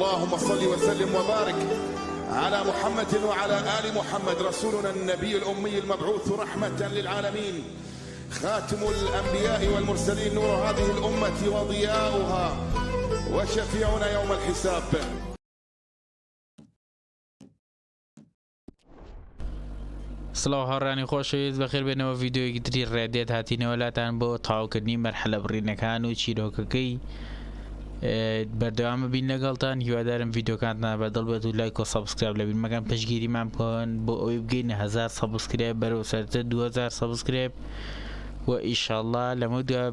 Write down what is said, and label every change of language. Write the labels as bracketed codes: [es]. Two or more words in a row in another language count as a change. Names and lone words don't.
[ar] اللهم صل وسلم وبارك على محمد وعلى آل محمد رسولنا النبي الأمي المبعوث رحمة للعالمين خاتم الأنبياء والمرسلين نور هذه الأمة وضياؤها وشفيعنا يوم الحساب. [ckb] سڵاو هاوڕێیانی خۆشەویست بەخێربێنەوە ڤیدیۆیەکی تری ڕێدێت هاتینەوەلاتان بۆ تەواوکردنی مەرحەلە بڕینەکان و چیرۆکەکەی بەردەوامە بین لەگەڵتان. هیوادارم ڤیدیۆکانتان بەدڵ بێت و لایک و سەبسکرایب لەبیرمەکەن پشتگیریمان بکەن بۆ ئەوەی بگەینە 1000 سەبسکرایب بەرەو سەرتە 2000 سەبسکرایب و ئیشەڵڵا لەمە دوای